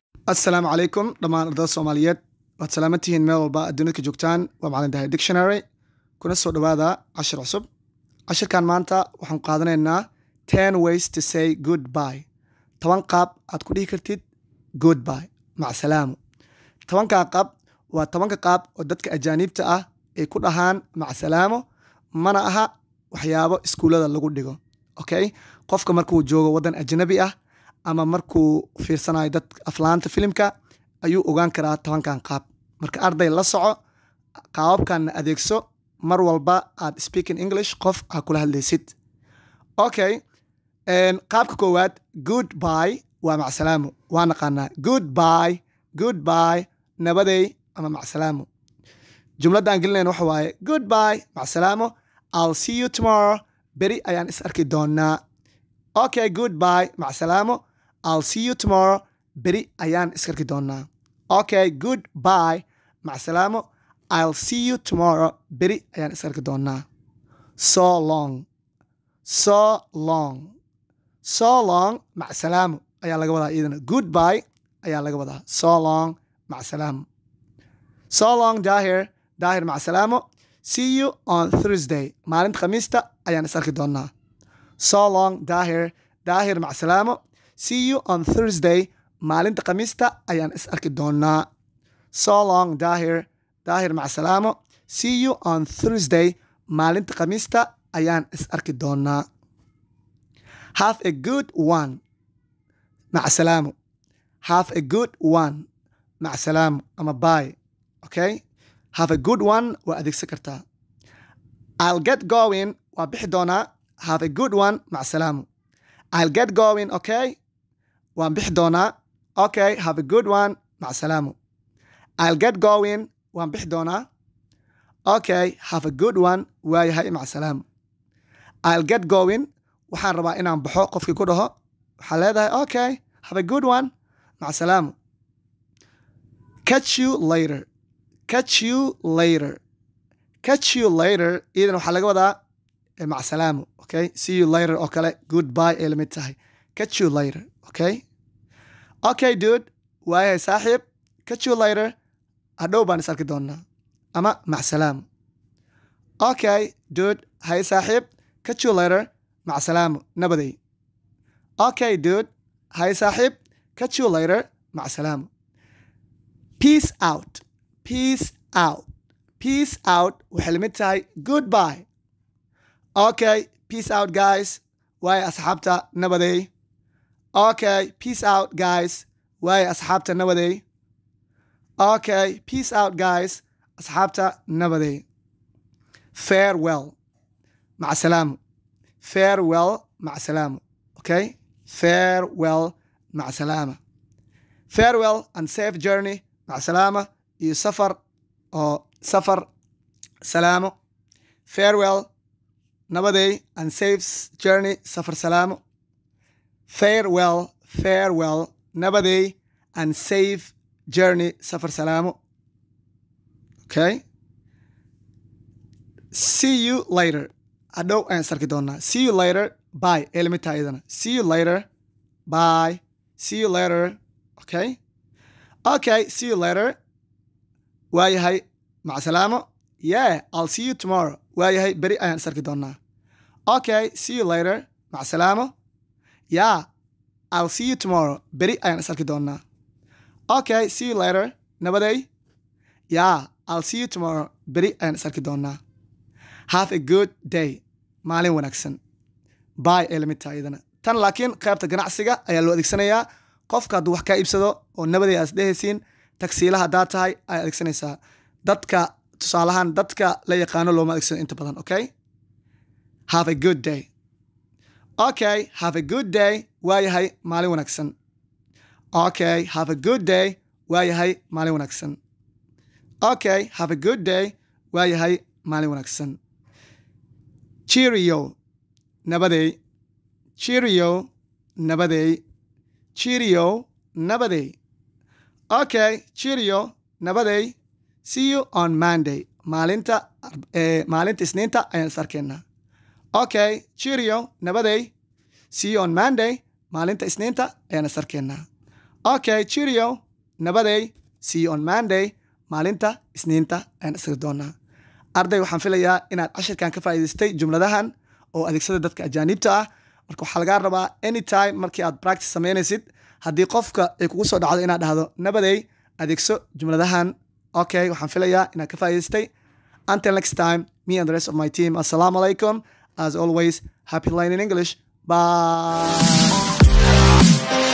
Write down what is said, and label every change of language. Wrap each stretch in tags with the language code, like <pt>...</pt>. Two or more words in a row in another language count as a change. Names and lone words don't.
<ar>السلام عليكم</ar> <so>دمان ardayda Soomaaliyeed waad salaamantihiin meel walba adduunka ka joogtaan waa macallin Dahay Dictionary kuna soo dhawaada cashir cusub cashirkan maanta waxaan qaadanaynaa</so> <en>10 ways to say goodbye</en> <so>10 qaab aad ku dhihi kartid goodbye mac salaamo 10 qaab waa 10 qaab oo dadka ajaanibta ah ay ku dhahaan mac salaamo mana aha waxyaabo iskuulada lagu dhigo okay qofka markuu joogo wadan ajnabi ah ama markuu fiirsanayo dad aflaanta filimka ayuu ogaan karaa 10 qaab marka arday la soco qaababkan adeegso mar walba aad</so> <en>speaking English</en> <so>qof aad kula hadlaysid okay qaabka koowaad goodbye waa mac salaamo waa naqaanaa goodbye nabaday ama mac salaamo jumladda aan gelinayna waxa waaye goodbye mac salaamo</so> <en>I'll see you tomorrow</en> <so>beri ayaan is arki doonaa okay goodbye mac salaamo</so> <en>I'll see you tomorrow</en> <so>beri ayaan is arki doonaa okay goodbye mac salaamo</so> <en>I'll see you tomorrow</en> <so>beri ayaan is arki doonaa so long mac salaamo ayaa laga wadaa iyadana goodbye ayaa laga wadaa</so> <en>so long</en> <so>mac salaamo</so> <en>so long</en> <so>daahir mac salaamo</so> <en>see you on Thursday</en> <so>maalinta khamiista ayaan is arki doonaa</so> <en>so long</en> <so>daahir mac salaamo see</so> <en>you on Thursday</en> <so>maalinta khamiista ayaan is arki doonaa</so> <en>so long</en> <so>daahir mac salaamo</so> <en>see you on Thursday</en> <so>maalinta khamiista ayaan is arki doonaa</so> <en>have a good one</en> <so>mac salaamo</so> <en>have a good one</en> <so>mac salaamo</so> <en>ama bye okay have a good one</en> <so>waa adeegsan kartaa</so> <en>I'll get going</en> <so>waa bixi doonaa</so> <en>have a good one</en> <so>mac salaamo</so> <en>I'll get going okay</en> <so>waan bixi doonaa</so> <en>okay have a good one</en> <so>mac salaamo</so> <en>I'll get going</en> <so>waan bixi doonaa</so> <en>okay have a good one</en> <so>waayahay mac salaamo</so> <en>I'll get going</en> <so>waxaan rabaa inaan baxo qofkii ku dhaho waxaa leedahay</so> <en>okay have a good one</en> <so>mac salaamo</so> <en>catch you later</en> <so>iidan waxaa laga wadaa mac salaamo</so> <en>okay see you later</en> <so>oo kale</so> <en>goodbye</en> <so>ay la mid tahay</so> <en>catch you later okay dude</en> <so>waayahay saaxiib</so> <en>catch you later</en> <so>hadhow baan is arki doonaa ama mac salaamo</so> <en>okay dude</en> <so>hay saaxiib</so> <en>catch you later</en> <so>mac salaamo nabaday</so> <en>okay dude</en> <so>hay saaxiib</so> <en>catch you later</en> <so>mac salaamo</so> <en>peace out</en> <so>waxay la mid tahay</so> <en>goodbye okay peace out guys</en> <so>waaye asxaabta nabaday</so> <en>okay peace out guys</en> <so>waaye asxaabta nabaday</so> <en>okay peace out guys</en> <so>asxaabta nabaday</so> <en>farewell</en> <so>mac salaamo</so> <en>okay farewell</en> <so>mac salaama</so> <en>farewell and safe journey</en> <so>mac salaama iyo safar</so> <en>salaamo farewell nabaday and safe journey</en> <so>safar salaamo</so> <en>farewell nabaday and safe journey</en> <so>safar salaamo</so> <en>okay see you later</en> <so>hadhow ayaan is arki doonaa</so> <en>see you later bye</en> <so>ee lamid tahay iyadana</so> <en>see you later bye see you later okay see you later</en> <so>waayahay mac salaamo</so> <en>yeah I'll see you tomorrow</en> <so>waayahay beri ayaan is arki doonaa</so> <en>okay see you later</en> <so>mac salaamo</so> <en>yeah I'll see you tomorrow</en> <so>beri ayaan is arki doonaa</so> <en>okay see you later</en> <so>nabaday</so> <en>yeah I'll see you tomorrow</en> <so>beri ayaan is arki doonaa</so> <en>have a good day</en> <so>maalin wanaagsan bye ee la mid tahay iyadana tan laakiin qaybta ganacsiga ayaa loo adeegsanayaa qofka hadduu wax kaa iibsado oo nabaday aad isdhehaysiin tagsiilaha haddaad tahay ayaad adeegsanaysaa dadka tusaalahaan dadka la yaqaano looma adeegsano inta badan</so> <en>okay have a good day okay have a good day</en> <so>waayahay maalin wanaagsan</so> <en>okay have a good day</en> <so>waayahay maalin wanaagsan okay have a good day waayahay maalin wanaagsan cheerio nabaday</so> <en>okay cheerio</en> <so>nabaday</so> <en>see you on Monday</en> <so>maalinta isniinta ayaan is arkaynaa</so> <en>okay cheerio</en> <so>nabaday</so> <en>see you on Monday</en> <so>maalinta isniinta ayaan is arkaynaa</so> <en>okay cheerio</en> <so>nabaday.</so> <en>See you on Monday.</en> <so>Maalinta Isniinta ayaan isla doonaa. Arday waxaan filayaa inaad cashirkan ka faa'iidaystay jumladahan oo adeegsada dadka ajaanibta ah. Marka waxaa laga rabaa anytime markii aad practice sameynaysid haddii qofka ay kugu soo dhacdo inaad dhahdo nabaday adeegso jumladahan. Okay, waxaan filayaa inaad ka faa'iidaystay.</so> <en>Until next time, me and the rest of my team,</en> <ar>السلام عليكم.</ar> <en>As always, happy learning English. Bye.</en>